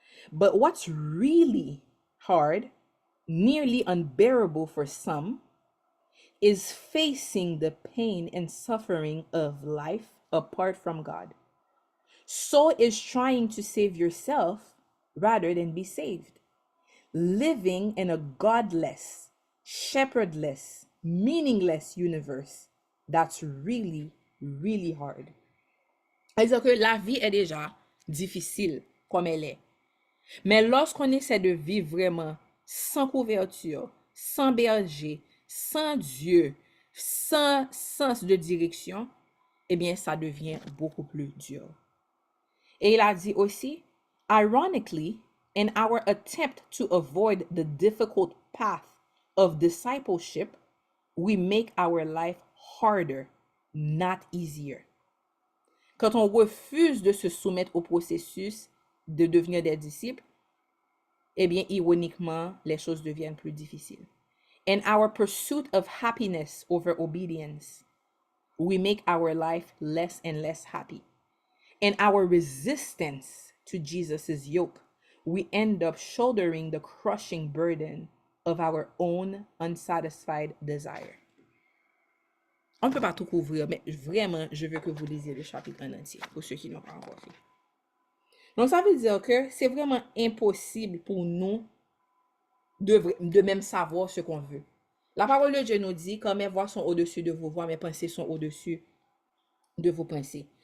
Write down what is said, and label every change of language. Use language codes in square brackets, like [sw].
[en] But what's really hard, nearly unbearable for some, is facing the pain and suffering of life apart from God. So is trying to save yourself rather than be saved. Living in a godless, shepherdless, meaningless universe. That's really, really hard. [fr] C'est-à-dire que la vie est déjà difficile comme elle est. Mais lorsqu'on essaie de vivre vraiment sans couverture, sans berger, sans Dieu, sans sens de direction, eh bien, ça devient beaucoup plus dur. Et il a dit aussi, [en] ironically, in our attempt to avoid the difficult path of discipleship, we make our life harder, not easier. [fr] Quand on refuse de se soumettre au processus de devenir des disciples, eh bien, ironiquement, les choses deviennent plus difficiles. [en] In our pursuit of happiness over obedience, we make our life less and less happy. In our resistance to Jesus' yoke, we end up shouldering the crushing burden of our own unsatisfied desire. [fr] On ne peut pas tout couvrir, mais vraiment, je veux que vous lisiez le chapitre en entier, pour ceux qui n'ont pas encore fait. Donc, ça veut dire que c'est vraiment impossible pour nous de même savoir ce qu'on veut. La parole de Dieu nous dit, quand mes voix sont au-dessus de vos voix, mes pensées sont au-dessus de vos pensées.